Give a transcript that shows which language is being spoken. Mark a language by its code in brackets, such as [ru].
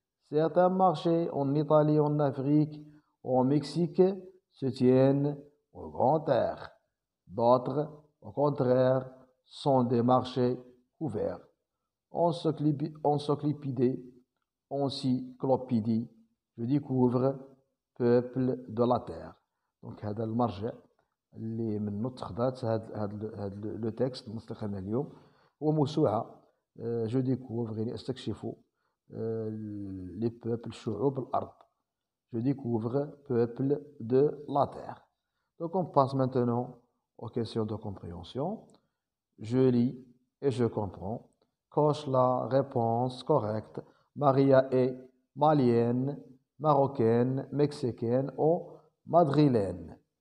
[fr] Certains marchés en Italie, en Afrique ou en Mexique se tiennent au grand air. D'autres, au contraire, sont des marchés couverts. Encyclopédie, je découvre peuple de la terre. [ar] Donc هذا المرجع اللي منه تخدات هاد [fr] لو تكست [ar] اللي استخدمناه اليوم هو موسوعة [fr] جو ديكوفر [ar] يعني استكشف [fr] لي بوبل [ar] شعوب الأرض. [fr] Je découvre peuple de la terre. Donc on passe maintenant aux questions de compréhension. Je lis et je comprends. Coche la réponse correcte. Maria est malienne, marocaine, mexicaine ou madrilène.